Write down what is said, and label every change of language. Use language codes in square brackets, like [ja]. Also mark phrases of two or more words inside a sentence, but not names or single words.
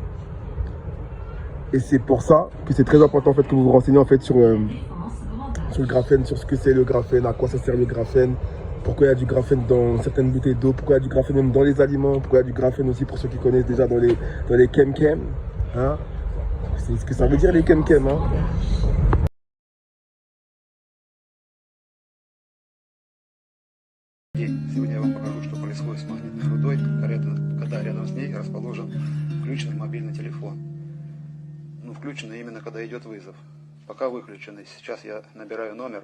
[fr] Et c'est pour ça que c'est très important en fait que vous vous renseignez en fait sur le graphène, sur ce que c'est le graphène, à quoi ça sert le graphène, pourquoi il y a du graphène dans certaines bouteilles d'eau, pourquoi il y a du graphène même dans les aliments, pourquoi il y a du graphène aussi pour ceux qui connaissent déjà dans les chem-chem. Hein. C'est ce que ça veut dire les chem-chem. Hein. [ru] Сегодня я вам покажу, что происходит с магнитной рудой, когда рядом с ней расположен включенный мобильный телефон. Ну, включенный именно когда идет вызов. Пока выключенный. Сейчас я набираю номер.